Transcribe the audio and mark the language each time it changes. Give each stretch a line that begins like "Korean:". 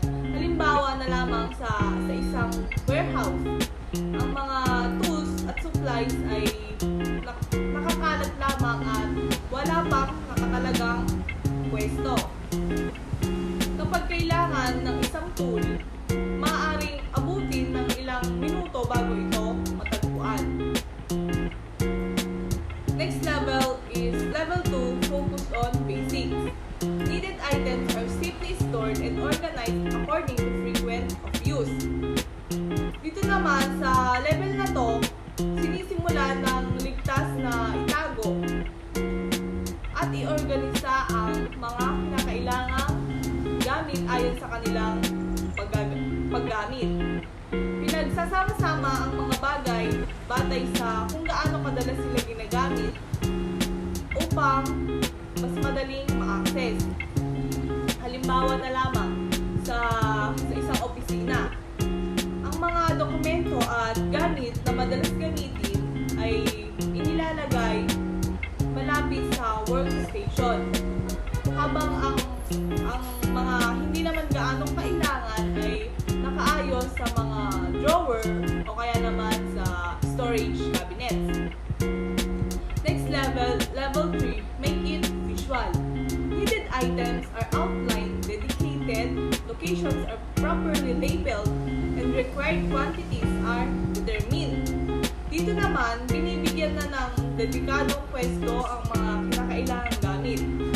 Filipino: Halimbawa na lamang sa isang warehouse, ang mga tools at supplies ay nakakalat lamang at wala pang nakatalagang pwesto. Kapag kailangan ng isang tool, maaaring abutin ng ilang minuto bago ito matagpuan.
English: Next level is level 2, focus on basics. Needed items are simply stored and organized according to frequent of use.
Filipino: Dito naman sa level na to, sinisimula ng ligtas na itago at iorganisa ang mga kinakailangang gamit ayon sa kanilang paggamit. Pinagsasama-sama ang mga bagay batay sa kung gaano kadalas sila ginagamit upang mas madaling ma-access. Halimbawa na lamang sa isang opisina, ang mga dokumento at gamit na madalas gamitin ay inilalagay malapit sa workstation, habang ang mga hindi naman gaanong kailangan ay nakaayos sa mga drawer o kaya naman sa storage cabinets.
English: Next level, level 3, make it visual. Needed items are outlined, dedicated locations are properly labeled, and required quantities are determined.
Filipino: Dito naman, binibigyan na ng dedikadong pwesto ang mga kinakailangang gamit.